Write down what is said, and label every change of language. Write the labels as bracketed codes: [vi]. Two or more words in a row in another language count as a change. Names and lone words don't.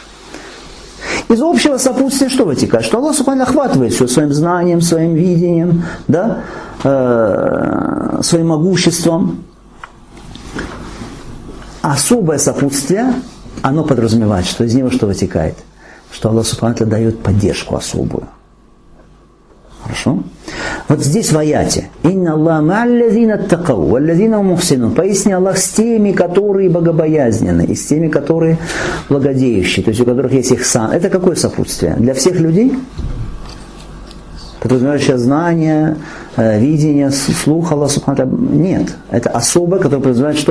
[ru] Из общего сопутствия что вытекает? Что Аллах субхану охватывает все своим знанием, своим видением, да, своим могуществом. Особое сопутствие, оно подразумевает, что из него что вытекает? Что Аллах субхану дает поддержку особую. Хорошо? Вот здесь в аяте. [ar] «إن الله مع الذين اتقوا، والذين محسنون». [ru] Поясни Аллах с теми, которые богобоязненны, и с теми, которые благодеющие, то есть у которых есть ихсан. Это какое сопутствие? Для всех людей? Подразумевающее знание, видение, слух Аллаха субхану. Нет. Это особое, которое подразумевает что?